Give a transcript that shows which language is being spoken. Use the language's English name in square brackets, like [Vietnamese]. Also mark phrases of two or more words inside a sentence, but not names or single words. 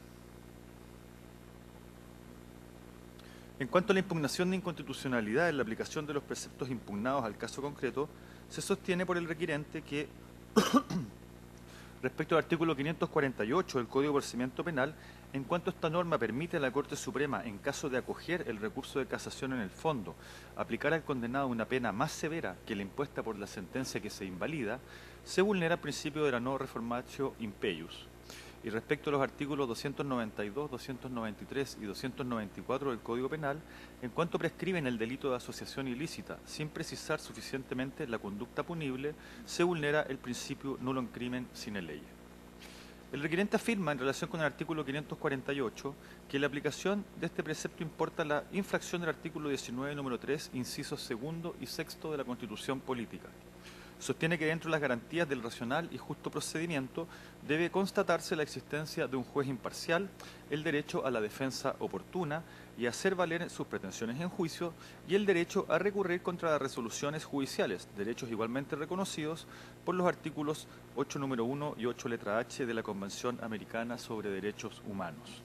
[Spanish] En cuanto a la impugnación de inconstitucionalidad en la aplicación de los preceptos impugnados al caso concreto, se sostiene por el requerente que respecto al artículo 548 del Código de Procedimiento Penal, en cuanto esta norma permite a la Corte Suprema, en caso de acoger el recurso de casación en el fondo, aplicar al condenado una pena más severa que la impuesta por la sentencia que se invalida, se vulnera el principio de la no [Latin] reformatio impeius. [Spanish] Y respecto a los artículos 292, 293 y 294 del Código Penal, en cuanto prescriben el delito de asociación ilícita sin precisar suficientemente la conducta punible, se vulnera el principio [Latin] nulo in crimen sine lege. [Spanish] El requerente afirma, en relación con el artículo 548, que la aplicación de este precepto importa la infracción del artículo 19, número 3, incisos 2 y 6 de la Constitución Política. Sostiene que dentro de las garantías del racional y justo procedimiento debe constatarse la existencia de un juez imparcial, el derecho a la defensa oportuna y a hacer valer sus pretensiones en juicio, y el derecho a recurrir contra las resoluciones judiciales, derechos igualmente reconocidos por los artículos 8 número 1 y 8 letra H de la Convención Americana sobre Derechos Humanos.